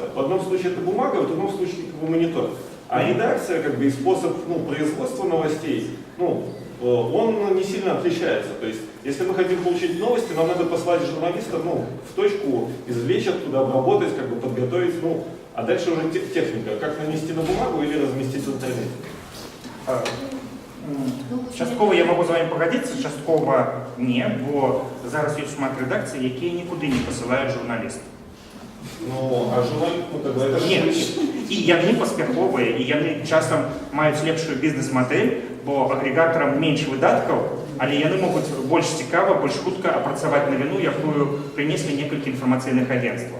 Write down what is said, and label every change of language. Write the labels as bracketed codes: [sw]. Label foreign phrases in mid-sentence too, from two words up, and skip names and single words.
[ru] В одном случае это бумага, в другом случае монитор. А редакция, как бы, и способ производства новостей, он не сильно отличается. То есть, если мы хотим получить новости, нам надо послать журналиста в точку, извлечь оттуда, обработать, как бы, подготовить, а дальше уже техника, как нанести на бумагу или разместить в интернете. [be] Часткова я могу з вами пагадзіцца, часткова не, бо зараз ёсць шмат рэдакцый, якія нікуды не пасылаюць журналістаў. А журналіст, не, і яны паспяховыя, і яны часам маюць лепшую бізнес-мадэль, бо агрэгатарам менш выдаткаў, але яны могуць больш цікава, больш хутка апрацаваць навіну, якую прынеслі некалькі інфармацыйных агенцтваў.